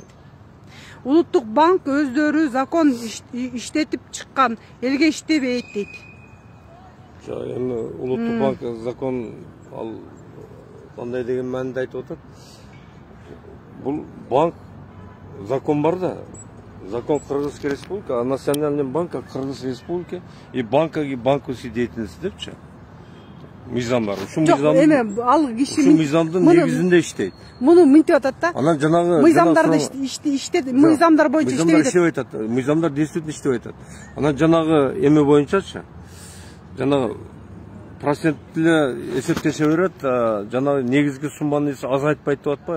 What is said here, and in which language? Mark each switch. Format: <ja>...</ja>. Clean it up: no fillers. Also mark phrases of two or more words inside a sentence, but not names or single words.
<ky>Улуттук банк өздөрү закон иштетип чыккан, элге иштебейт дейт. Эми Улуттук банк закон ал кандай деген мааниде айтып атат. Бул банк закон бар да.</ky> <ru>Закон Кыргызской республики, а национальный банк Кыргыз республики и банковской деятельности депчи.</ru> <ky>Мыйзам бар. Ушул мыйзамдын ал киши мыйзамдын негизинде иштейт. Муну мынтип атат да. Анан жанагы мыйзамдарды иштеп, мыйзамдар боюнча иштебейт. Иштебейт атат. Мыйзамдар действительно иштебейт атат. Анан жанагы эме боюнчачы, жанагы проценттеле эсептеше берет, жанагы негизги сумманы азайтпайт деп атпайбы?</ky>